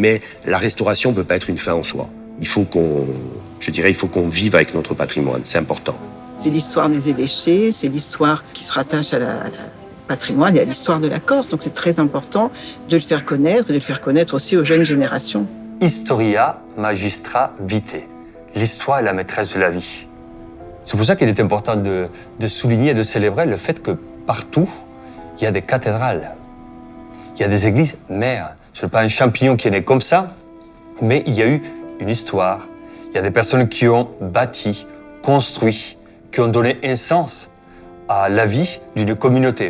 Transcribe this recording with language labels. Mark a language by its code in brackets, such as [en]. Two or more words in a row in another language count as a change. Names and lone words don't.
[fr] Mais la restauration ne peut pas être une fin en soi. Il faut qu'on vive avec notre patrimoine, c'est important. C'est l'histoire des évêchés, c'est l'histoire qui se rattache à la patrimoine et à l'histoire de la Corse. Donc c'est très important de le faire connaître et de le faire connaître aussi aux jeunes générations. [la] Historia magistra vitae. [fr] L'histoire est la maîtresse de la vie. C'est pour ça qu'il est important de souligner et de célébrer le fait que partout, il y a des cathédrales. Il y a des églises mères. Ce n'est pas un champignon qui est né comme ça, mais il y a eu une histoire. Il y a des personnes qui ont bâti, construit, qui ont donné un sens à la vie d'une communauté.